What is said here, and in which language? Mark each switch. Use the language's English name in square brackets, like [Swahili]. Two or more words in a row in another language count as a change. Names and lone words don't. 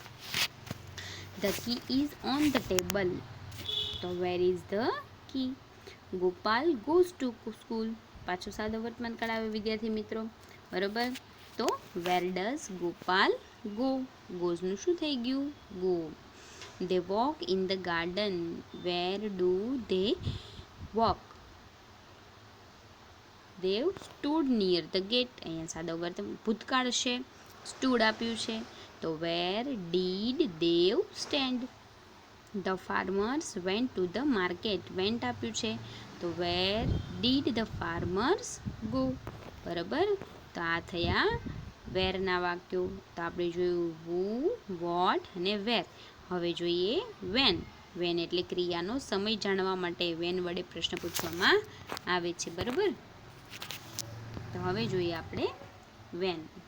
[English] The key is on the table, તો where is the key. Gopal goes to school, [Gujarati] પાછો સાદો વર્તમાનકાળ આવે વિદ્યાર્થી મિત્રો, બરાબર. તો [English] where does Gopal go, [Gujarati] ગોઝનું શું થઈ ગયું ગો. [English] They walk in the garden, where do they walk? They stood near the gate, [Gujarati] અહીંયા સાદો ભૂતકાળ છે, સ્ટૂડ આપ્યું છે તો [English] where did they stand? The farmers went to the market, went [Gujarati] આપ્યું છે તો [English] where did the farmers go? [Gujarati] બરાબર. તો આ થયા વેરના વાક્યો. તો આપણે જોયું who, what અને where. હવે જોઈએ વેન, વેન એટલે ક્રિયાનો સમય જાણવા માટે વેન વડે પ્રશ્ન પૂછવામાં આવે છે, બરાબર. તો હવે જોઈએ આપણે વેન.